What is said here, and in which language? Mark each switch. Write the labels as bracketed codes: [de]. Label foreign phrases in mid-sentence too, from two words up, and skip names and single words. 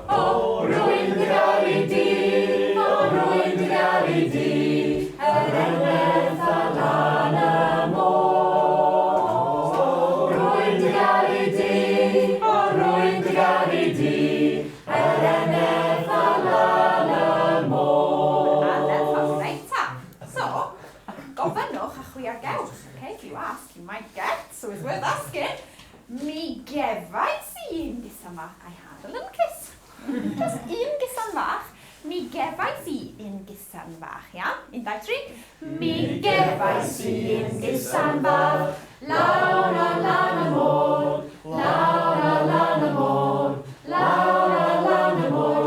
[cy] O, rwy'n dy garu di, o, rwy'n dy garu di, yr enedd ar lan y môr. Rwy'n dy garu di, o, rwy'n dy garu di, yr enedd ar lan y môr. A ddeffo, reit ta. So, gofynnwch a chwiargewch. [en] Okay, if you ask, you might get, so it's worth asking. [cy] Mi gefais I un gisan fach. [en] I had a little kiss. Just [cy] un gisan fach. Mi gefais I un gisan fach, yeah? 1, 2, 3. Mi gefais I un gisan fach. Lawr ar lan y môr. Lawr ar lan y môr. Lawr ar lan y môr.